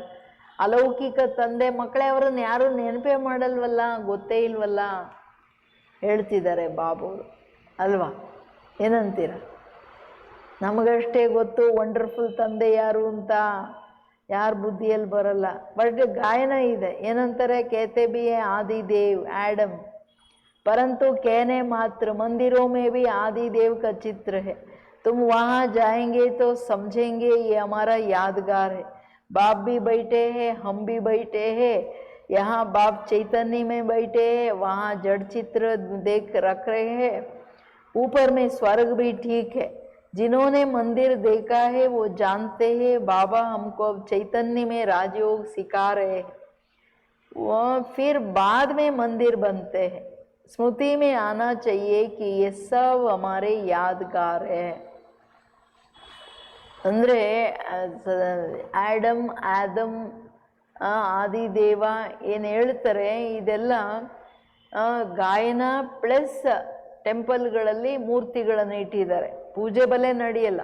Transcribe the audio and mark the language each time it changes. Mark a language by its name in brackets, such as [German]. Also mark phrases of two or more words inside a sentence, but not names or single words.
[Kannada] ಅಲೌಕಿಕ ತಂದೆ ಮಕ್ಕಳೇ ಅವರನ್ನು ಯಾರು ನೆನಪೇ ಮಾಡಲ್ವಲ್ಲ, ಗೊತ್ತೇ ಇಲ್ವಲ್ಲ ಹೇಳ್ತಿದ್ದಾರೆ ಬಾಬುರು ಅಲ್ವಾ? ಏನಂತೀರ? ನಮಗಷ್ಟೇ ಗೊತ್ತು ವಂಡರ್ಫುಲ್ ತಂದೆ ಯಾರು ಅಂತ, ಯಾರ ಬುದ್ಧಿಯಲ್ಲಿ ಬರಲ್ಲ. ಬಟ್ ಗಾಯನ ಇದೆ, ಏನಂತಾರೆ? [Hindi] कहते भी है आदि देव एडम, परंतु कहने मात्र मंदिरों में भी आदि देव का चित्र है. तुम वहाँ जाएंगे तो समझेंगे ये हमारा यादगार है. बाप भी बैठे हैं, हम भी बैठे हैं. यहाँ बाप चैतन्य में बैठे हैं, वहाँ जड़ चित्र देख रख रहे हैं. ऊपर में स्वर्ग भी ठीक है. जिन्होंने मंदिर देखा है वो जानते हैं बाबा हमको अब चैतन्य में राजयोग सिखा रहे हैं. वो फिर बाद में मंदिर बनते हैं. स्मृति में आना चाहिए कि ये सब हमारे यादगार है. [Kannada] ಅಂದರೆ ಆದಮ್ ಆದಿದೇವ ಏನು ಹೇಳ್ತಾರೆ, ಇದೆಲ್ಲ ಗಾಯನ ಪ್ಲಸ್ ಟೆಂಪಲ್ಗಳಲ್ಲಿ ಮೂರ್ತಿಗಳನ್ನು ಇಟ್ಟಿದ್ದಾರೆ. ಪೂಜೆ ಬಲೆ ನಡೆಯಲ್ಲ.